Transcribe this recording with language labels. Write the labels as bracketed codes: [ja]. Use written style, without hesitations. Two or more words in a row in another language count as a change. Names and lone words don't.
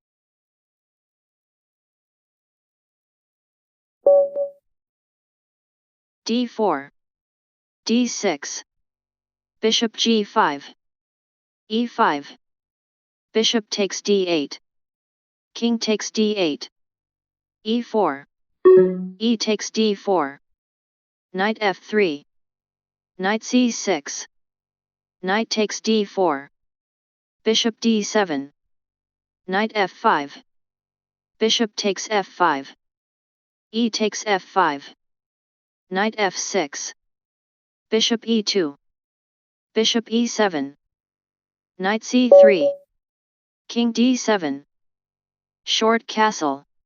[en] d4. d6. Bishop g5. e5. Bishop takes d8. King takes d8. e4. E takes d4. Knight f3. Knight c6. Knight takes d4. Bishop d7. Knight f5. Bishop takes f5. E takes f5. Knight f6. Bishop e2. Bishop e7. Knight c3. King d7. Short castle.